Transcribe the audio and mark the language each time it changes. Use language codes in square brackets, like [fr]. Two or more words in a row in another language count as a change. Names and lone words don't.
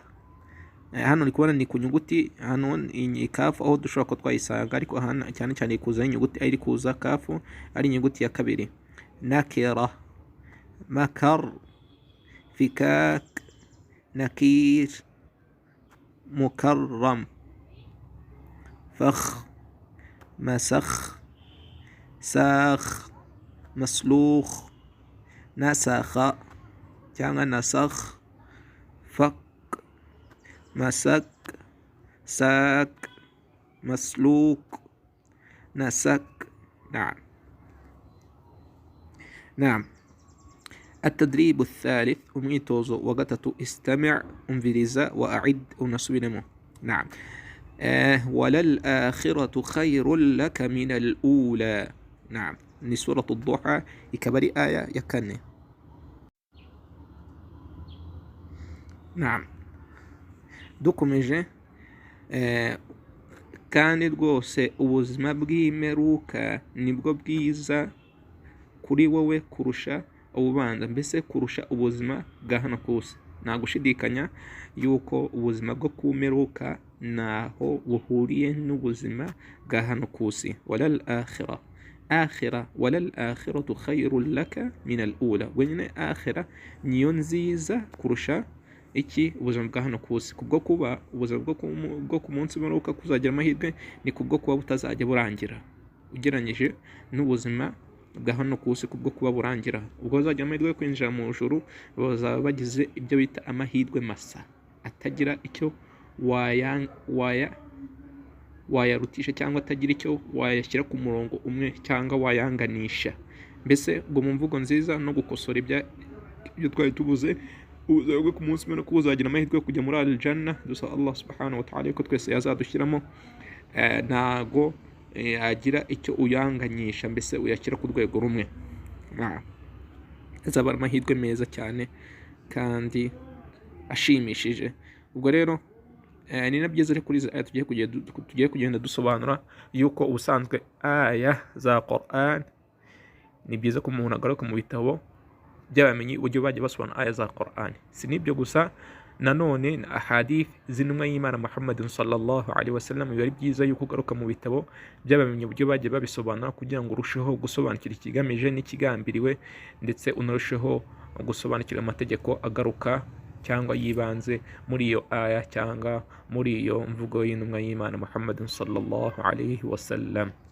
[rw] Hano ni kubona ni ku nyuguti, hano iyi kafu aho dushobora ko twayisanga, ariko hano cyane cyane kuza inyuguti ari kuza kafu ari inyuguti ya kabiri. [ar] نكرة، مكر، فكاك، نكر, مكرم, فخ, مسخ, ساخ, مسلوخ, نسخ cyangwa نسخ، فك، مسك، سك، مسلوخ، نسخ. نعم, التدريب الثالث [rw] umwitozo wa gatatu استمع umviriza wa a'id unasubiremo. [ar] نعم, وللآخرة خير لك من الأولى. [rw] نعم, ni سورة الضحى ikaba ari aya ya kane. نعم, dukomeje kandi rwose ubuzima bw'imeruka nibwo bwiza kuri wowe kurusha ububanza, mbese kurusha ubuzima bwa hano ku isi. Nta gushidikanya yuko ubuzima bwo ku meruka naho buhuriye n'ubuzima bwa hano ku isi. [ar] ولل آخرة ولل آخرة خير لك من الأولى, [rw] wenyine akhira niyo nziza kurusha iki ubuzima bwa hano ku isi, kubwo kuba ubuzima bwo ku munsi w'imperuka kuzagira amahirwe, ni kubwo kuba butazajya burangira ugereranyije n'ubuzima bwa hano ku isi, kubwo kuba burangira. Ubwo bazagira amahirwe yo kwinjira mu ijuru, bazaba bagize ibyo bita amahirwe masa, atagira icyo wayarutisha cyangwa atagira icyo wayashyira ku murongo umwe cyangwa wayanganisha. Mbese ubwo mu mvugo nziza no gukosora ibyo twari tubuze, ubuzima bwo ku munsi w'imperuka buzagira amahirwe yo kujya muri al-janna. Dusaba Allah [ar] سبحانه وتعالى [rw] ko twese yazadushyiramo. Ntago yagira icyo uyanganyisha, mbese uyashyira ku rwego rumwe. azaba ari amahirwe meza cyane kandi ashimishije. Ubwo rero ni na byiza kuri izi aya tugiye kugenda dusobanura yuko ubusanzwe aya za Qur'an ni byiza ko umuntu agaruka mu bitabo by'abamenyi uburyo bajya basobanura aya za Qur'an. Si n'ibyo gusa, nanone na ahadith z'intumwa y'Imana Muhammad [ar] صلى الله عليه وسلم [rw] biba ari byiza yuko ugaruka mu bitabo by'abamenyi uburyo bagiye babisobanura kugira ngo urusheho gusobanukira ikigamije n'ikigambiriwe, ndetse unarusheho gusobanukira amategeko agaruka cyangwa yibanze muri iyo aya cyangwa muri iyo mvugo y'intumwa y'Imana Muhammad [ar] صلى الله عليه وسلم.